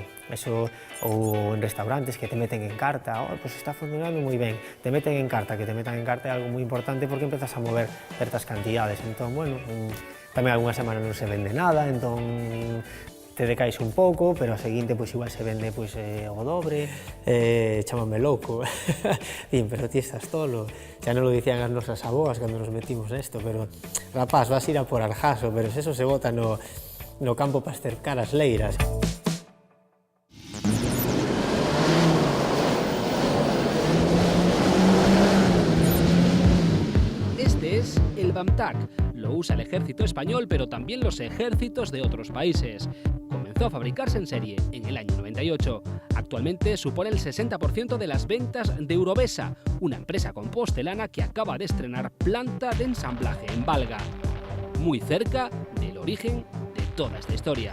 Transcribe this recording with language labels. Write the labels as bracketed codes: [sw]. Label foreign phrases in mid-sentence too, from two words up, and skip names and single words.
[gl] Eso, ou en restaurantes que te meten en carta, está funcionando moi ben, te meten en carta, que te metan en carta é algo moi importante porque empezas a mover certas cantidades, entón, bueno, tamén algunha semana non se vende nada, entón te decaes un pouco, pero a seguinte pois igual se vende pois o dobre, chámame louco, din, pero ti estás tolo, xa non lo dicían as nosas aboas cando nos metimos nesto, pero rapaz, vas ir a por Arjaso, pero se eso se bota no campo para cercar as leiras. [es] Este es el BAMTAC. Lo usa el ejército español, pero también los ejércitos de otros países. Comenzó a fabricarse en serie en el año 98. Actualmente supone el 60% de las ventas de Eurovesa, una empresa compostelana que acaba de estrenar planta de ensamblaje en Valga, muy cerca del origen de toda esta historia.